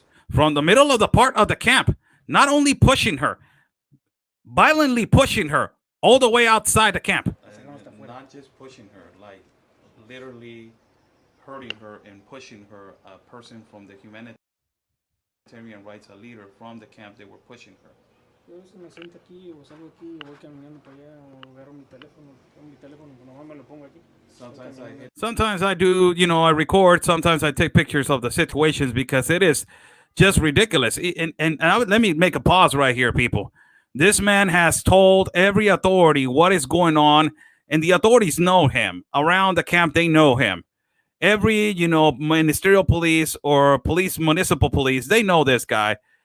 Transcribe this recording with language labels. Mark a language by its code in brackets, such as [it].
[en] From the middle of the part of the camp, not only pushing her, violently pushing her all the way outside the camp. Not just pushing her, like literally hurting her and pushing her. A person from the humanitarian rights, a leader from the camp, they were pushing her. [es] Yo a veces me siento aquí o salgo aquí o voy caminando para allá o agarro mi teléfono, nomás me lo pongo aquí. [en] Sometimes I do, I record. Sometimes I take pictures of the situations because it is just ridiculous. Let me make a pause right here, people. This man has told every authority what is going on, and the authorities know him. Around the camp, they know him. Every, ministerial police or municipal police, they know this guy.